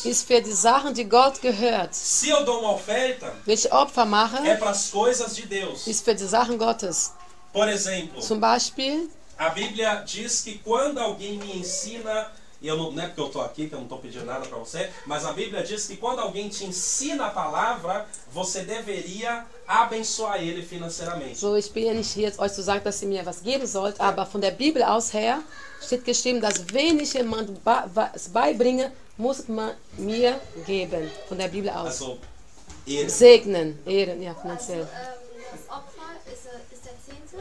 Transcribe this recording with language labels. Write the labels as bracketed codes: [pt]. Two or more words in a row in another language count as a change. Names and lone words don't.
[de] ist für die Sachen, die Gott gehört. [pt] Se eu dou uma oferta, [de] Wenn ich Opfer mache, [pt] é para as coisas de Deus. [de] ist für die Sachen Gottes. [pt] Por exemplo, [de] Zum Beispiel, [pt] a Bíblia diz que quando alguém me ensina, e eu não é porque eu estou aqui, que eu não estou pedindo nada para você, mas a Bíblia diz que quando alguém te ensina a palavra, você deveria abençoar ele financeiramente. [de] so ich bin ja nicht hier, euch zu sagen, dass ihr mir was geben sollt, aber von der Bibel aus her steht geschrieben, dass wenn ich jemand was beibringe, muss man mir geben. Von der Bibel aus. [pt] Also, ele. [de] Segnen, ehren, ja, finanziell. Das Opfer ist der Zehnte?